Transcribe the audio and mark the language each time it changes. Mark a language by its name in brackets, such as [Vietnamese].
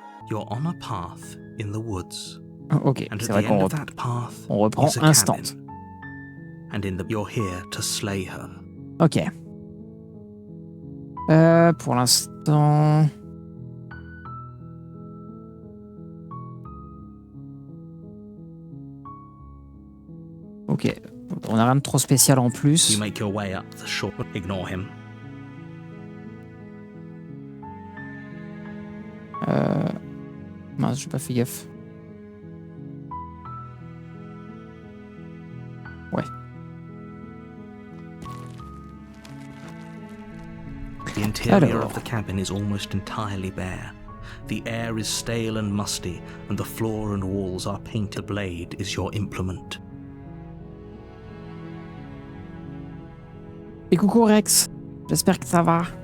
[English] You're on a path in the woods. [French] Ok, c'est vrai qu'on reprend instant. [English] And you're here to slay her. Ok. [French] Pour l'instant... Ok, on n'a rien de trop spécial en plus. [English] You make your way up the shore. Ignore him. [French] Mince, j'ai pas fait gaffe. Ouais. [English] The interior of the cabin is almost entirely bare. The air is stale and musty, and the floor and walls are painted. The blade is your implement. [French] Et coucou Rex, j'espère que ça va.